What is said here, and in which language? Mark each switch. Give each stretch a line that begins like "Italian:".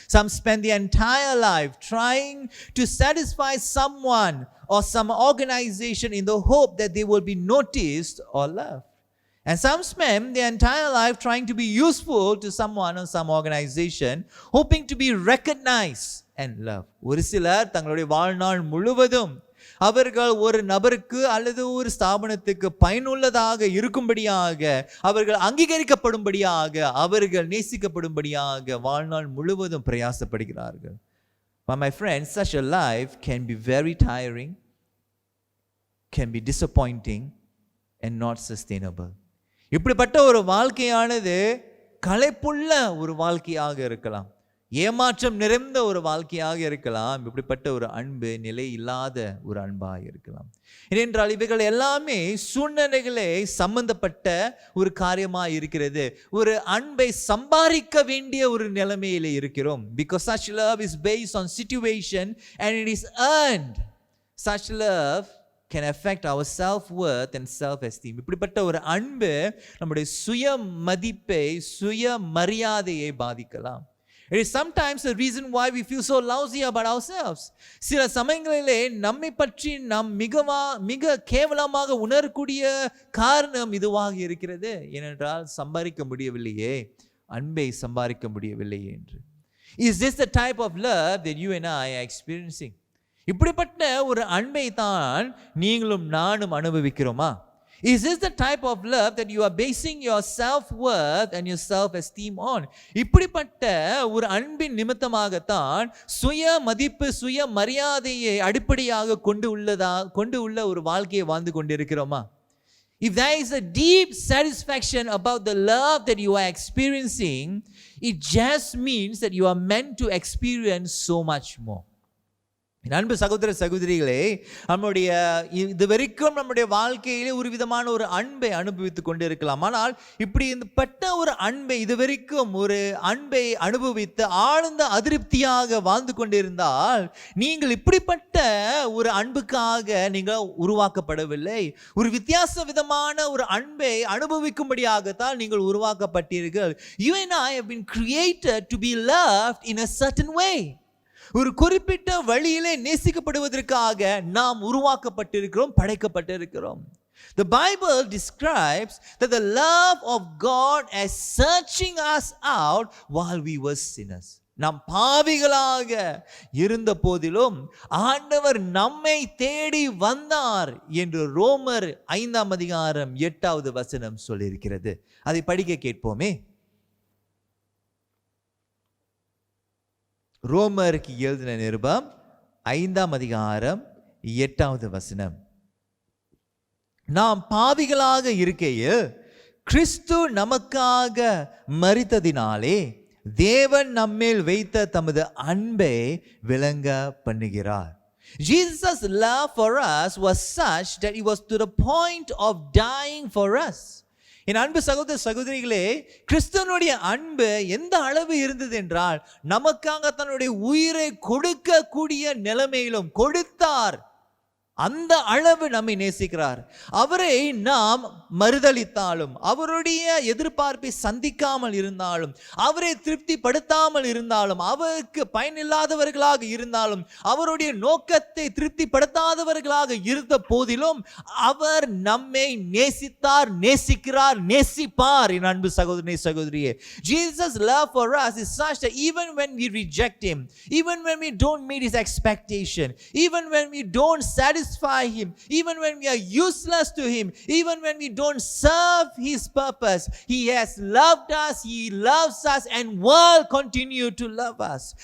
English: Some spend the entire life trying to satisfy someone or some organization in the hope that they will be noticed or loved. And some spend their entire life trying to be useful to someone or some organization, hoping to be recognized and loved.
Tamil: ஒரு சிலர் தங்களுடைய வாழ்நாள் முழுவதும் அவர்கள் ஒரு நபருக்கு அல்லது ஒரு ஸ்தாபனத்துக்கு பயனுள்ளதாக இருக்கும்படியாக, அவர்கள் அங்கீகரிக்கப்படும்படியாக, அவர்கள் நேசிக்கப்படும்படியாக வாழ்நாள் முழுவதும் பிரயாசப்படுகிறார்கள்.
English: But my friends, such a life can be very tiring, can be disappointing and not sustainable.
Tamil: இப்படிப்பட்ட ஒரு வாழ்க்கையானது களைப்புள்ள ஒரு வாழ்க்கையாக இருக்கலாம், ஏமாற்றம் நிறைந்த ஒரு வாழ்க்கையாக இருக்கலாம், இப்படிப்பட்ட ஒரு அன்பு நிலை இல்லாத ஒரு அன்பாக இருக்கலாம். ஏனென்றால் இவைகள் எல்லாமே சூழ்நிலைகளே சம்பந்தப்பட்ட ஒரு காரியமாக இருக்கிறது. ஒரு அன்பை சம்பாதிக்க வேண்டிய ஒரு நிலைமையிலே இருக்கிறோம்.
English: Because such love is based on situation and it is earned. Such love can affect our self-worth and self-esteem.
Tamil: இப்படிப்பட்ட ஒரு அன்பு நம்முடைய சுய மதிப்பை, சுய மரியாதையை பாதிக்கலாம்.
English: It is sometimes the reason why we feel so lousy about ourselves.
Tamil: சில சமயங்களிலே நம்மை பற்றி நாம் மிக கேவலமாக உணரக்கூடிய காரணம் இதுவாக இருக்கிறது. ஏனென்றால் சம்பாதிக்க முடியவில்லையே, அன்பை சம்பாதிக்க முடியவில்லையே என்று.
English: Is this the type of love that you and I are experiencing?
Tamil: இப்படிப்பட்ட ஒரு அன்பை தான் நீங்களும் நானும் அனுபவிக்கிறோமா?
English: Is this the type of love that you are basing your self-worth and your self-esteem on?
Tamil: இப்படிப்பட்ட ஒரு அன்பின் நிமித்தமாகத்தான் சுய மதிப்பு, சுய மரியாதையை அடிப்படையாக கொண்டு உள்ள ஒரு வாழ்க்கையை வாழ்ந்து கொண்டிருக்கிறோமா?
English: If there is a deep satisfaction about the love that you are experiencing, it just means that you are meant to experience so much more.
Tamil: அன்பு சகோதர சகோதரிகளே, நம்முடைய இது வரைக்கும் நம்முடைய வாழ்க்கையிலே ஒரு விதமான ஒரு அன்பை அனுபவித்துக் கொண்டு இருக்கலாம். ஆனால் இப்படிப்பட்ட ஒரு அன்பை இதுவரைக்கும் ஒரு அன்பை அனுபவித்து ஆழ்ந்த அதிருப்தியாக வாழ்ந்து கொண்டிருந்தால், நீங்கள் இப்படிப்பட்ட ஒரு அன்புக்காக நீங்கள் உருவாக்கப்படவில்லை. ஒரு விதமான ஒரு அன்பை அனுபவிக்கும்படியாகத்தான் நீங்கள் உருவாக்கப்பட்டீர்கள்.
English: You and I have been created to be loved in a certain way.
Tamil: ஒரு குறிப்பிட்ட வழியிலே நேசிக்கப்படுவதற்காக நாம் உருவாக்கப்பட்டிருக்கிறோம், படைக்கப்பட்டிருக்கிறோம்.
English: The Bible describes that the love of God as searching us out while we were sinners.
Tamil: நாம் பாவிகளாக இருந்த போதிலும் ஆண்டவர் நம்மை தேடி வந்தார் என்று ரோமர் 5ஆம் அதிகாரம் 8வது வசனம் சொல்லியிருக்கிறது. அதை படிக்க கேட்போமே. ரோமருக்கு எழுதின நிருபம் 5ஆம் அதிகாரம் 8வது வசனம். நாம் பாவிகளாக இருக்கையில் கிறிஸ்து நமக்காக மரித்ததினாலே தேவன் நம்மேல் வைத்த தமது அன்பை விளங்க பண்ணுகிறார்.
English: Jesus' love for us was such that it was to the point of dying for us.
Tamil: என் அன்பு சகோதர சகோதரிகளே, கிறிஸ்துவனுடைய அன்பு எந்த அளவு இருந்தது என்றால், நமக்காக தன்னுடைய உயிரை கொடுக்கக்கூடிய நிலைமையிலும் கொடுத்தார். அந்த அளவு நம்மை நேசிக்கிறார். அவரை நாம் மறுதலித்தாலும், அவருடைய எதிர்பார்ப்பை சந்திக்காமல் இருந்தாலும், அவரை திருப்திப்படுத்தாமல் இருந்தாலும், அவருக்கு பயனில்லாதவர்களாக இருந்தாலும், அவருடைய நோக்கத்தை திருப்திப்படுத்தாதவர்களாக இருந்த போதிலும் அவர் நம்மை நேசித்தார், நேசிக்கிறார், நேசிப்பார். என் அன்பு சகோதரனே சகோதரியே,
English: Jesus' love for us is such that even when we reject him, even when we don't meet his expectation, even when we don't satisfy him, even when we are useless to him, even when we don't serve his purpose, he has loved us, he loves us, and will continue to love us.